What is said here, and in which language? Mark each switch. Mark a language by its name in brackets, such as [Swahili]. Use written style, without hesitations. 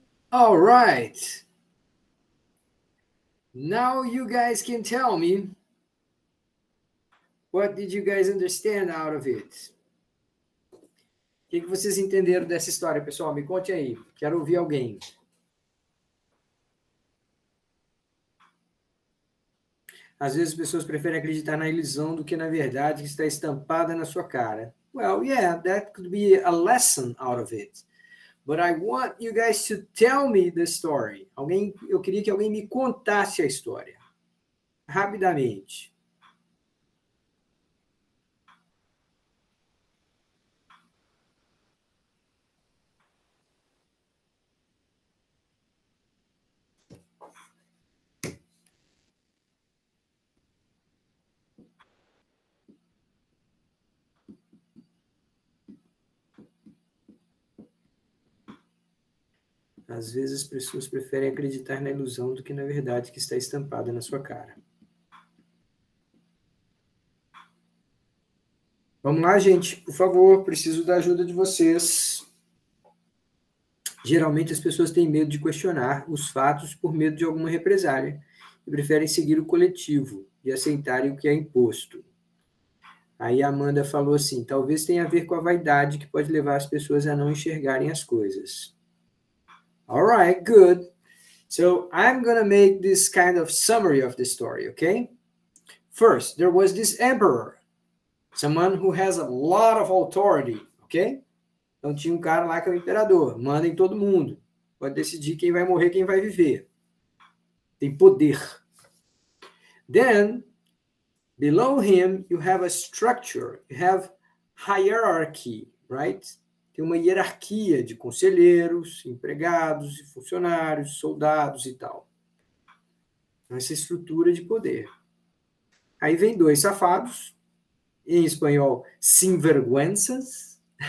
[English] All right. Now you guys can tell me, what did you guys understand out of it? [Portuguese] O que vocês entenderam dessa história, pessoal? Me conte aí. Quero ouvir alguém. Às vezes as pessoas preferem acreditar na ilusão do que na verdade que está estampada na sua cara. [English] Well, yeah, that could be a lesson out of it. But I want you guys to tell me the story. [Portuguese] Eu queria que alguém me contasse a história. Rapidamente. Às vezes as pessoas preferem acreditar na ilusão do que na verdade que está estampada na sua cara. Vamos lá, gente, por favor, preciso da ajuda de vocês. Geralmente as pessoas têm medo de questionar os fatos por medo de alguma represália e preferem seguir o coletivo e aceitarem o que é imposto. Aí a Amanda falou assim, talvez tenha a ver com a vaidade que pode levar as pessoas a não enxergarem as coisas. [English] All right, good. So I'm going to make this kind of summary of the story, okay? First, there was this emperor, someone who has a lot of authority, okay? [Portuguese] Então tinha um cara lá que é o imperador, manda em todo mundo, pode decidir quem vai morrer, quem vai viver. Tem poder. [English] Then, below him, you have a structure, you have hierarchy, right? [Portuguese] Tem uma hierarquia de conselheiros, empregados, funcionários, soldados e tal. Essa estrutura de poder. Aí vem dois safados, em espanhol, sinvergüenzas.